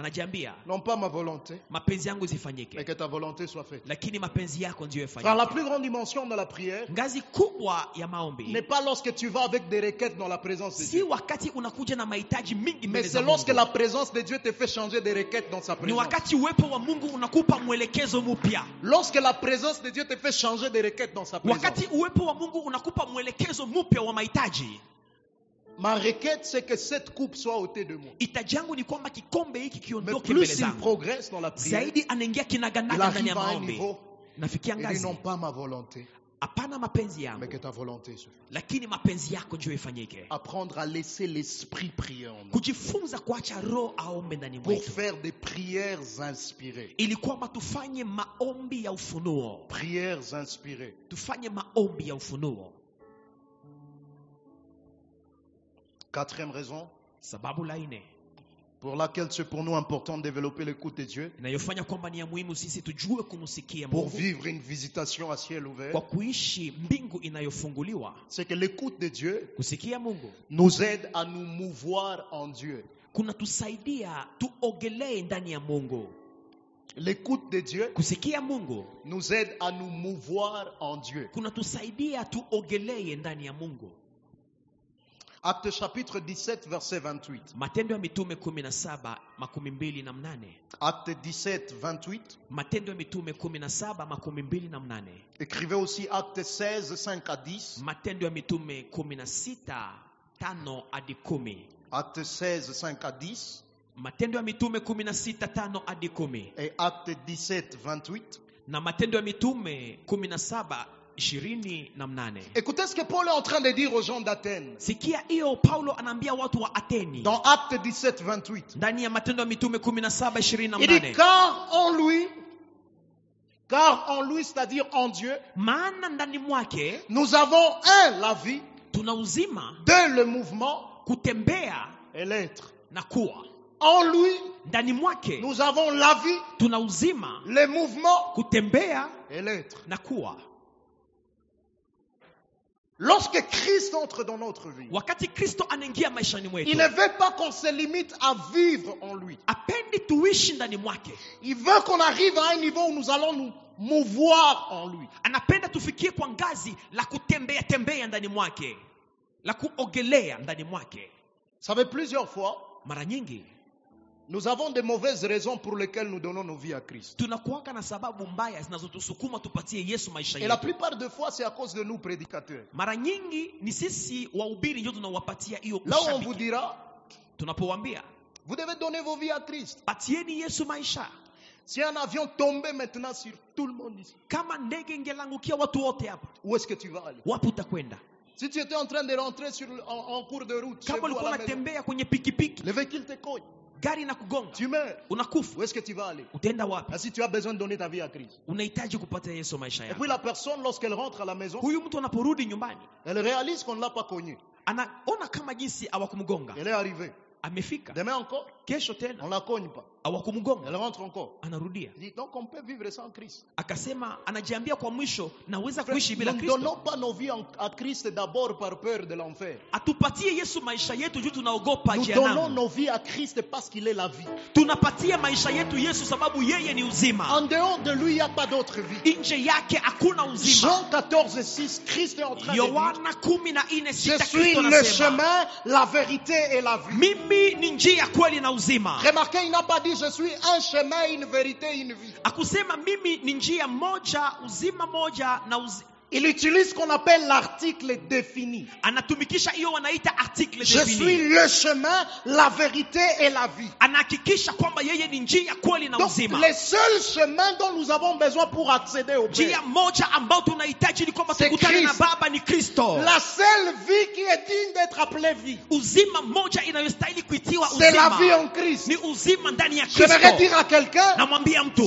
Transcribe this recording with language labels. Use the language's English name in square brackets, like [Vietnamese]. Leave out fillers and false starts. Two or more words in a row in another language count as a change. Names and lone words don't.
[Swahili] anajiambia [French] non pas ma volonté, [Swahili] mapenzi yangu [French] mais [Swahili] zifanyike, [French] que ta volonté soit faite. [Swahili] lakini mapenzi yako ndiyo [French] Car la [Swahili] yafanyike. [French] plus grande dimension de la prière [Swahili] Ngazi kubwa ya [French] n'est [Swahili] maombi [French] pas lorsque tu vas avec des requêtes dans la présence de [Swahili] si Dieu, wakati unakuja na mahitaji mingi [French] mais [Swahili] mbele za [French] c'est lorsque [Swahili] Mungu. [French] la présence de Dieu te fait changer des requêtes dans sa [Swahili] Ni [French] présence. [Swahili] wakati uwepo wa Mungu unakupa mwelekezo mpya. [French] Lorsque la présence de Dieu te fait changer des requêtes dans sa présence. [Swahili] Wakati uwepo wa Mungu unakupa mwelekezo mpya wa mahitaji. [French] Ma requête, c'est que cette coupe soit ôtée de moi. [Swahili] Hitaji yangu ni kwamba kikombe hiki [French] Mais [Swahili] kiondoke [French] plus [Swahili] mbele [French] il [Swahili] zangu. [French] progresse dans la prière, [Swahili] Zaidi anaingia [French] il [Swahili] kinaganaga ndani [French] arrive [Swahili] ya [French] à un [Swahili] maombi. [French] niveau, [Swahili] Nafikia [French] il dit [Swahili] ngazi, [French] non pas ma volonté, [Swahili] hapana mapenzi [French] mais [Swahili] yangu, [French] que ta volonté se fasse. [Swahili] lakini mapenzi yako ndio ifanyike. [French] Apprendre à laisser l'esprit prier en nous [Swahili] Kujifunza kuacha roho aombe ndani [French] pour [Swahili] mwetu, [French] faire des prières inspirées. [Swahili] ili kwamba tufanye maombi ya ufunuo. [French] Prières inspirées. [Swahili] Tufanye maombi ya ufunuo. [French] Quatrième raison [Swahili] Sababu la nne [French] pour laquelle c'est pour nous important de développer l'écoute de Dieu, [Swahili] inayofanya kwamba ni ya muhimu sisi tujue kumsikia [French] pour [Swahili] Mungu [French] vivre une visitation à ciel ouvert, [Swahili] kwa kuishi mbingu inayofunguliwa. [French] c'est que l'écoute de Dieu [Swahili] Kusikia Mungu [French] nous aide à nous mouvoir en Dieu. [Swahili] kunatusaidia tuogelee ndani ya Mungu. [French] L'écoute de Dieu [Swahili] Kusikia Mungu [French] nous aide à nous mouvoir en Dieu. [Swahili] kunatusaidia tuogelee ndani ya Mungu. [French] Acte chapitre 17, verset 28. [Swahili] Matendo ya Mitume 17:28. [French] Acte 17, 28. [Swahili] Matendo ya Mitume 17:28. [French] Écrivez aussi Acte 16, 5 à 10. [Swahili] Matendo ya Mitume 16:5 hadi 10. [French] Acte 16, 5 à 10. [Swahili] Matendo ya Mitume 16:5 hadi 10. [French] Et Acte 17, 28. [Swahili] Na Matendo ya Mitume 17:28. [French] Écoutez ce que Paul est en train de dire aux gens d'Athènes. [Swahili] Sikia hiyo Paulo anaambia watu wa Ateni. [French] Dans Acte 17, 28. [Swahili] Ndani ya Matendo ya Mitume [French] Il dit [Swahili] 17:28. [French] car en lui, c'est-à-dire en Dieu, [Swahili] Maana ndani mwake [French] nous avons la vie, [Swahili] tuna uzima, [French] le mouvement [Swahili] kutembea [French] et l'être. [Swahili] na kuwa. [French] En lui, [Swahili] Ndani mwake [French] nous avons la vie, [Swahili] tuna uzima, [French] le mouvement [Swahili] kutembea [French] et l'être. [Swahili] na kuwa. [French] Lorsque Christ entre dans notre vie, [Swahili] Wakati Kristo anaingia maishani [French] il [Swahili] mwetu, [French] ne veut pas qu'on se limite à vivre en lui. [Swahili] apendi tuishi ndani mwake. [French] Il veut qu'on arrive à un niveau où nous allons nous mouvoir en lui. [Swahili] Anapenda tufikie kwa ngazi la kutembea tembea ndani mwake, la kuogelea ndani mwake. [French] Vous savez, plusieurs fois, [Swahili] Mara nyingi [French] nous avons de mauvaises raisons pour lesquelles nous donnons nos vies à Christ. [Swahili] tunakuwaka na sababu mbaya zinazotusukuma tupatie Yesu maisha [French] Et la [Swahili] yetu. [French] plupart des fois, c'est à cause de nous prédicateurs. [Swahili] Mara nyingi ni sisi wahubiri ndio tunawapatia hiyo [French] Là où on vous [Swahili] ushabiki. [French] dira, [Swahili] Tunapowaambia [French] vous devez donner vos vies à Christ. [Swahili] patieni Yesu maisha. [French] Si un avion tombait maintenant sur tout le monde ici, [Swahili] Kama ndege ingelangukia watu wote hapa, [French] où est-ce que tu vas aller? [Swahili] wapi utakwenda? [French] Si tu étais en train de rentrer en cours de route, chez [Swahili] Kama [French] vous à [Swahili] ulikuwa [French] la maison, [Swahili] unatembea kwenye pikipiki, [French] le véhicule te cogne, [Swahili] gari na kugonga, [French] tu meurs. [Swahili] unakufa, [French] Où est-ce que tu vas aller? [Swahili] utaenda wapi? [French] Ah, si tu as besoin de donner ta vie à Christ. [Swahili] Unahitaji kupata Yesu maisha [French] Et [Swahili] yako. [French] puis la personne, lorsqu'elle rentre à la maison, [Swahili] Huyu mtu anaporudi nyumbani, [French] elle réalise qu'on ne l'a pas cogné. [Swahili] anaona kama jinsi hawakumgonga. [French] Elle est arrivée. [Swahili] Amefika. [French] Demain encore, [Swahili] Kesho tena [French] on ne la cogne pas. [Swahili] hawakumgonga. [French] Elle rentre encore. [Swahili] Anarudia. [French] Elle dit, donc on peut vivre sans Christ. [Swahili] Akasema anajiambia kwa mwisho naweza [French] Frère, [Swahili] kuishi bila [French] nous ne donnons [Swahili] Kristo. [French] pas nos vies à Christ d'abord par peur de l'enfer. [Swahili] Atupatie Yesu maisha yetu juu tunaogopa [French] Nous donnons [Swahili] jehanamu. [French] nos vies à Christ parce qu'il est la vie. [Swahili] Tunapatia maisha yetu Yesu sababu yeye ni uzima. [French] En dehors de lui, il n'y a pas d'autre vie. [Swahili] Nje yake hakuna uzima. [French] Jean 14, 6, Christ est en train de dire, [Swahili] Yohana 14:6 [French] je suis [Swahili] Kristo [French] le [Swahili] anasema, [French] chemin, la vérité et la vie. [Swahili] mimi ni njia, kweli na uzima. [French] Remarquez, il n'a pas dit je suis un chemin, une vérité, une vie. [Swahili] Akusema mimi ni njia moja, uzima moja na [French] Il utilise ce qu'on appelle l'article défini. [Swahili] anatumikisha hiyo wanaita article [French] Je [Swahili] défini. [French] suis le chemin, la vérité et la vie. [Swahili] Anahakikisha kwamba yeye ni njia, kweli na [French] Donc, [Swahili] uzima. [French] les seuls chemins dont nous avons besoin pour accéder au Père, [Swahili] Njia moja ambao tunahitaji ni kwamba [French] C'est [Swahili] tukutane na [French] Christ. [Swahili] Baba ni Kristo. [French] la seule vie qui est digne d'être appelée vie, [Swahili] Uzima moja inayostahili kuitiwa [French] c'est la vie [Swahili] uzima [French] en Christ. [Swahili] ni uzima ndani ya [French] J'aimerais [Swahili] Kristo. [French] dire à quelqu'un, [Swahili] Namwambia mtu,